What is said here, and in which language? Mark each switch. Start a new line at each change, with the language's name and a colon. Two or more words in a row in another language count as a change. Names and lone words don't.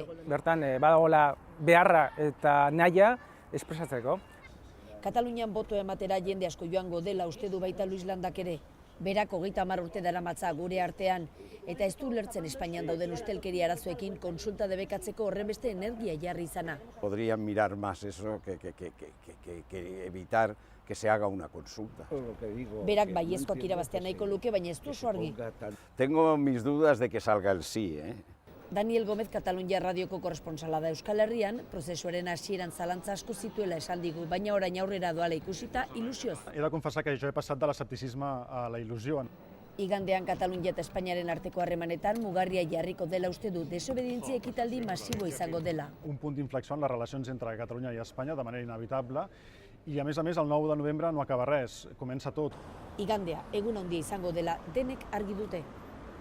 Basque: Bertan badagoela beharra eta nahia espresatzeko. Katalunian boto ematera jende asko joango dela uste du baita Luis Landak ere. Berak 30 urte daramatza gure artean eta ez du ulertzen Espainian dauden ustelkeria arazoekin kontsulta debekatzeko horrenbeste energia jarri izana.
Spanish: Podrían mirar más eso que evitar que se haga una consulta.
Basque: Berak baiezkoak irabaztea nahiko luke, baina ez du oso argi.
Spanish: Tengo mis dudas de que salga el sí,
Basque: Daniel Gómez Katalunia radioko korresponsala da Euskal Herrian, prozesuaren hasieran zalantza asko zituela esan digu, baina orain aurrera doala ikusita ilusioz.
Catalan: He de confessar que jo he passat de l'escepticisme a la il·lusió.
Basque: Igandean Katalunia eta Espainiaren arteko harremanetan mugarria jarriko dela uste du, desobedientzia ekitaldi masibo izango dela.
Catalan: Un punt d'inflexió en les relacions entre Catalunya i Espanya de manera inevitable i a més, el 9 de novembre no acaba res, comença tot.
Basque: Igandea, egun handia izango dela, denek argi dute.